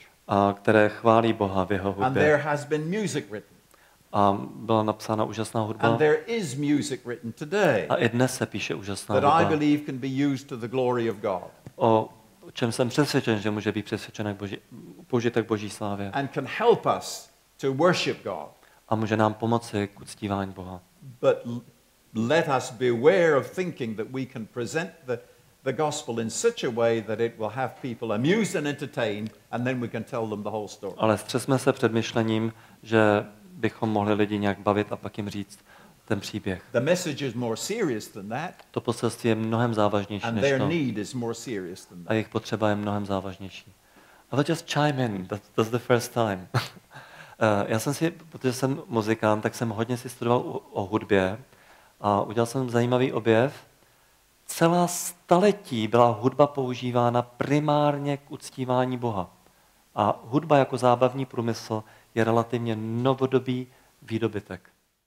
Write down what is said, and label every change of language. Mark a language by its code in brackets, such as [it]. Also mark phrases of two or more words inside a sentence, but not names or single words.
[cs] a které chválí Boha v jeho [en] And there [cs] hudbě. [en] has been music written. [cs] A byla napsána úžasná hudba. [en] And there is music written today [cs] A i dnes se píše úžasná [en] that I [cs] hudba. [en] believe can be used to the glory of God [cs] O čem jsem přesvědčen, že může být přesvědčen použitek Boží slávě. [en] and can help us to worship God. [cs] A může nám pomoci k uctívání Boha. [en] But let us beware of thinking that we can present the gospel in such a way that it will have people amused and entertained, and then we can tell them the whole story. [cs] Ale střesme se před myšlením, že bychom mohli lidi nějak bavit a pak jim říct ten příběh. [en] The message is more serious than that, [cs] To poselství je mnohem závažnější [en] and [cs] než [en] their [cs] to. [en] need is more serious than [cs] A [en] that. [cs] jejich potřeba je mnohem závažnější. [en] Ale just chime in, that's the first time. [cs] Já jsem si, protože jsem muzikant, tak jsem hodně si studoval o hudbě a udělal jsem zajímavý objev. Celá staletí byla hudba používána primárně k uctívání Boha. A hudba jako zábavní průmysl je relativně novodobý výdobytek.